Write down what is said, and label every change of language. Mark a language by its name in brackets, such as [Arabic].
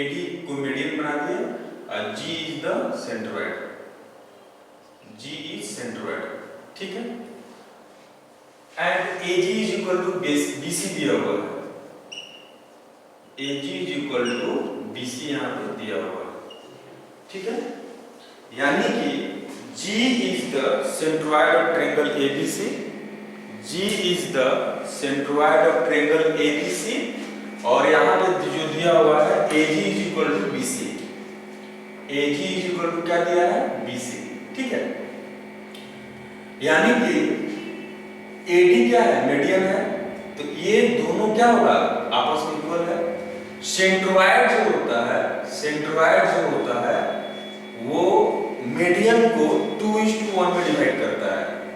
[English] AD [Hindi] को [English] median [Hindi] बना दिए और [English] G is the centroid, G is centroid, [Hindi] ठीक है। [English] and AG is equal to BC [Hindi] दिया हुआ है, [English] AG is equal to BC [Hindi] यहां पे दिया हुआ है, ठीक है। यानी कि [English] G is the centroid of triangle ABC, G is the centroid of triangle ABC, [Hindi] और यहाँ पे जो दिया हुआ है [English] AG is equal to BC, AG is equal to [Hindi] क्या दिया है, [English] BC, [Hindi] ठीक है। यानी कि AD क्या है, मीडियन है, तो ये दोनों क्या होगा, आपस में इक्वल है। सेंट्रोइड जो होता है, सेंट्रोइड जो होता है वो मीडियन को 2:1 में डिवाइड करता है।